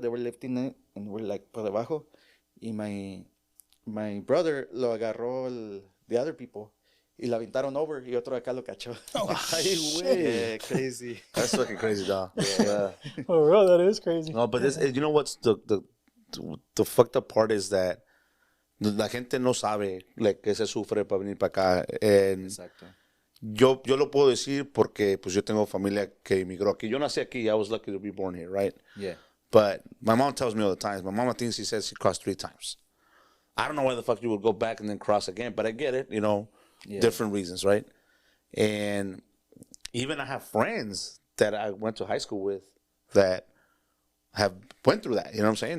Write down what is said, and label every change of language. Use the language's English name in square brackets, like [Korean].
[English] They were lifting it and we're like [Spanish] por debajo. [English] Y my brother [Spanish] lo agarró [English] the other people. [Spanish] Y la aventaron over y otro acá lo cachó. Ay, güey. [English] Yeah, crazy. That's fucking crazy, dog. Yeah. oh, bro, that is crazy. No, but this, you know what's the fucked up part is that [Spanish] la gente no sabe like que se sufre para venir para acá. [English] And [Spanish] Exacto. yo lo puedo decir porque pues yo tengo familia que emigró aquí. Yo nací aquí. [English] I was lucky to be born here, right? Yeah. But my mom tells me all the time. My mama thinks she says she crossed 3 times. I don't know why the fuck you would go back and then cross again, but I get it, you know, different reasons, right? And even I have friends that I went to high school with that have went through that, you know what I'm saying?